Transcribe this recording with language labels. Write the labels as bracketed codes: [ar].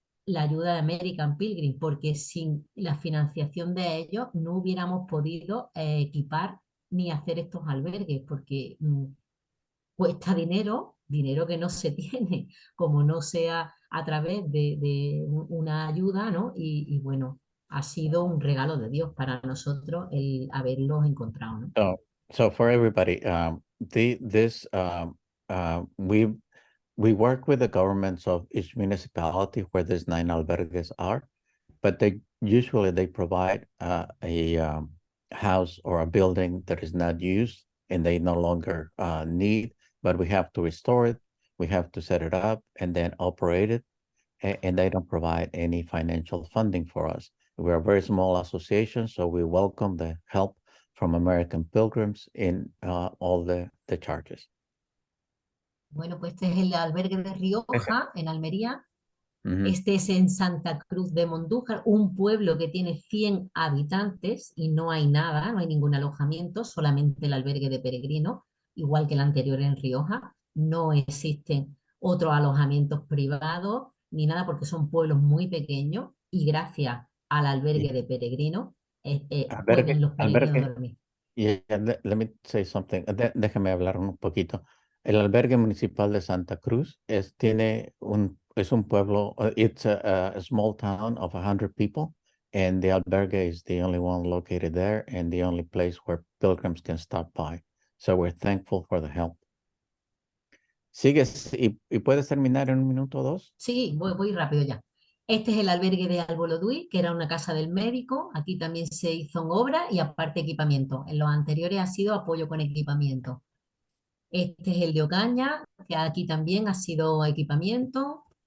[es] la ayuda de American Pilgrim, porque sin la financiación de ellos no hubiéramos podido equipar ni hacer estos albergues, porque cuesta dinero, dinero que no se tiene, como no sea a través de una ayuda, ¿no? Y bueno, ha sido un regalo de Dios para nosotros el haberlos encontrado, ¿no? [en] So for everybody, this we work with the governments of each municipality where these 9 albergues are, but they provide a house or a building that is not used and they no longer need, but we have to restore it, we have to set it up and then operate it, and they don't provide any financial funding for us. We're a very small association, so we welcome the help from American Pilgrims in all the charges. [es] Bueno, pues este es el albergue de Rioja, en Almería. Mm-hmm. Este es en Santa Cruz de Mondújar, un pueblo que tiene 100 habitantes y no hay nada, no hay ningún alojamiento, solamente el albergue de peregrinos, igual que el anterior en Rioja. No existen otros alojamientos privados ni nada porque son pueblos muy pequeños y gracias al albergue de peregrinos pueden los peregrinos dormir. [en] Yeah, let me say something. [es] Déjame hablar un poquito. El albergue municipal de Santa Cruz es un pueblo, [en] it's a small town of 100 people, and the albergue is the only one located there and the only place where pilgrims can stop by. So we're thankful for the help. [es] ¿Sigues y puedes terminar en un minuto o dos? Sí, voy rápido ya. Este es el albergue de Alboloduy, que era una casa del médico. Aquí también se hizo en obra y aparte equipamiento. En los anteriores ha sido apoyo con equipamiento. Este es el de Ocaña, que aquí también ha sido equipamiento.